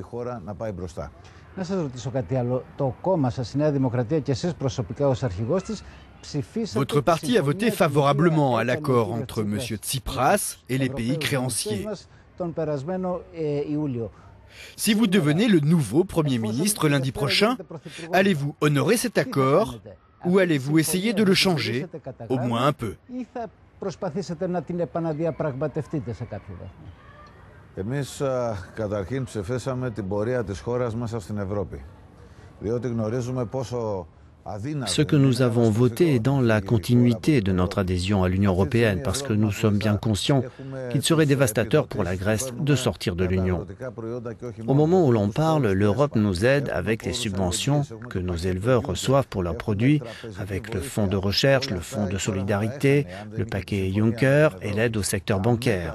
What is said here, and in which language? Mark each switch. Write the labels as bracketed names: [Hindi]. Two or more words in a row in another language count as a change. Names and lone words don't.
[French] Votre parti a voté favorablement à l'accord entre M. Tsipras et les pays créanciers. Si vous devenez le nouveau Premier ministre lundi prochain, allez-vous honorer cet accord ou allez-vous essayer de le changer, au moins un peu ? [Greek] Εμείς καταρχήν ψηφίσαμε την πορεία της χώρας μέσα στην Ευρώπη, διότι γνωρίζουμε πόσο [French] Ce que nous avons voté est dans la continuité de notre adhésion à l'Union européenne parce que nous sommes bien conscients qu'il serait dévastateur pour la Grèce de sortir de l'Union. Au moment où l'on parle, l'Europe nous aide avec les subventions que nos éleveurs reçoivent pour leurs produits, avec le fonds de recherche, le fonds de solidarité, le paquet Juncker et l'aide au secteur bancaire.